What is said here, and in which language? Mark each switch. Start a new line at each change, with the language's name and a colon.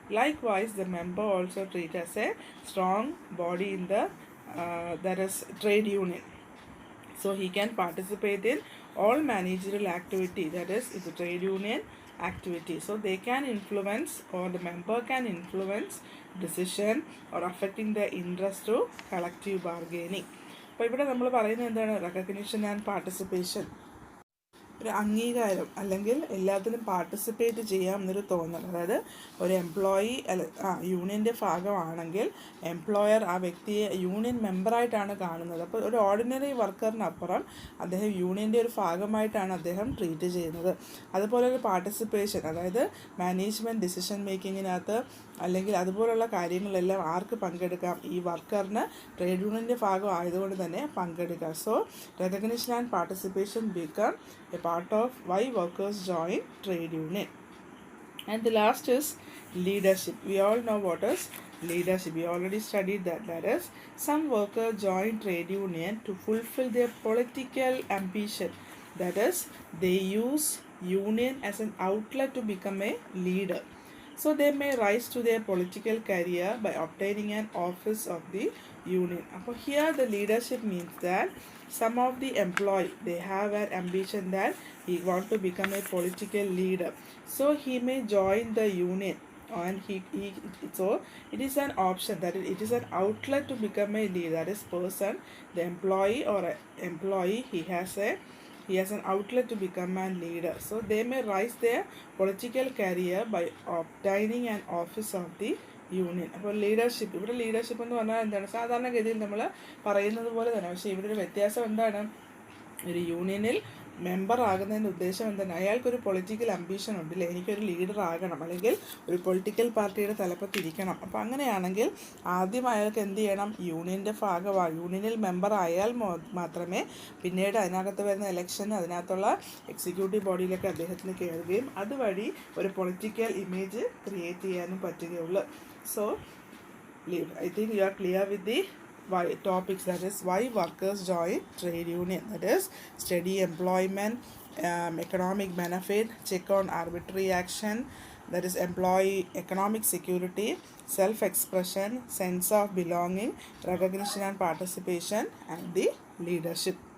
English: Likewise, the member also treat as a strong body in the that is trade union. So he can participate in all managerial activity, that is the trade union activity. So they can influence, or the member can influence decision or affecting their interest through collective bargaining.
Malayalam: അപ്പോൾ ഇവിടെ നമ്മൾ പറയുന്നത് എന്താണ്? Recognition and participation, ഒരു അംഗീകാരം അല്ലെങ്കിൽ എല്ലാത്തിലും participate ചെയ്യാം എന്നൊരു തോന്നൽ. അതായത് ഒരു എംപ്ലോയി യൂണിയൻ്റെ ഭാഗമാണെങ്കിൽ എംപ്ലോയർ ആ വ്യക്തിയെ യൂണിയൻ മെമ്പറായിട്ടാണ് കാണുന്നത്. അപ്പോൾ ഒരു ഓർഡിനറി വർക്കറിനപ്പുറം അദ്ദേഹം യൂണിയൻ്റെ ഒരു ഭാഗമായിട്ടാണ് അദ്ദേഹം ട്രീറ്റ് ചെയ്യുന്നത്. അതുപോലെ ഒരു പാർട്ടിസിപ്പേഷൻ, അതായത് മാനേജ്മെൻറ്റ് ഡിസിഷൻ മേക്കിങ്ങിനകത്ത് അല്ലെങ്കിൽ അതുപോലുള്ള കാര്യങ്ങളെല്ലാം ആർക്ക് പങ്കെടുക്കാം? ഈ വർക്കറിന് ട്രേഡ് യൂണിയൻ്റെ ഭാഗം ആയതുകൊണ്ട് തന്നെ പങ്കെടുക്കാം.
English: So recognition and participation become a part of why workers join trade union. And the last is leadership. We all know what is leadership. We already studied that. That is, some workers join trade union to fulfill their political ambition. That is, they use union as an outlet to become a leader. So they may rise to their political career by obtaining an office of the union. Here the leadership means that some of the employee, they have an ambition that he want to become a political leader. So he may join the union, and so it is an option, that it is an outlet to become a leader. That is person, the employee or employee, he has an outlet to become a leader. So they may rise their political career by obtaining an office of the union.
Malayalam: അപ്പോൾ leadership, ഇവിടെ leadership എന്ന് പറഞ്ഞാൽ എന്താണ്? സാധാരണഗതിയിൽ നമ്മൾ പറയുന്നത് പോലെ തന്നെ, പക്ഷേ ഇവിടെ ഒരു വ്യത്യാസം എന്താണ്? ഒരു യൂണിയനിൽ മെമ്പർ ആകുന്നതിൻ്റെ ഉദ്ദേശം എന്താണ്? അയാൾക്കൊരു പൊളിറ്റിക്കൽ അംബീഷൻ ഉണ്ടല്ലേ, എനിക്കൊരു ലീഡർ ആകണം, അല്ലെങ്കിൽ ഒരു പൊളിറ്റിക്കൽ പാർട്ടിയുടെ തലപ്പത്തിരിക്കണം. അപ്പോൾ അങ്ങനെയാണെങ്കിൽ ആദ്യം അയാൾക്ക് എന്ത് ചെയ്യണം? യൂണിയൻ്റെ ഭാഗമാണ്, യൂണിയനിൽ മെമ്പർ ആയാൽ മാത്രമേ പിന്നീട് അതിനകത്ത് വരുന്ന ഇലക്ഷൻ, അതിനകത്തുള്ള എക്സിക്യൂട്ടീവ് ബോഡിയിലൊക്കെ അദ്ദേഹത്തിന് കയറുകയും അതുവഴി ഒരു പൊളിറ്റിക്കൽ ഇമേജ് ക്രിയേറ്റ് ചെയ്യാനും പറ്റുകയുള്ളൂ.
English: So I think you are clear with the why topics, that is why workers join trade union. That is steady employment, economic benefit, check on arbitrary action, that is employee economic security, self-expression, sense of belonging, recognition and participation, and the leadership.